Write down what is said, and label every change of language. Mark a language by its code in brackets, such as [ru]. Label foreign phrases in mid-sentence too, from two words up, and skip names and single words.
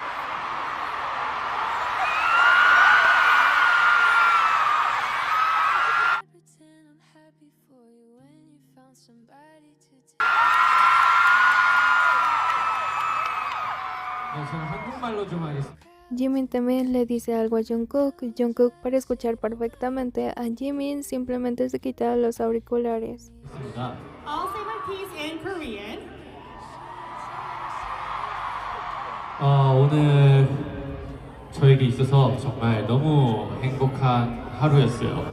[ko] 저는 한국말로 좀 하겠습니다. [es] Jimin también le dice algo a Jungkook. Jungkook, para escuchar perfectamente a Jimin, simplemente se quita los auriculares. [en] I'll say my piece in Korean. [ko] 오늘 저에게 있어서 정말 너무 행복한 하루였어요.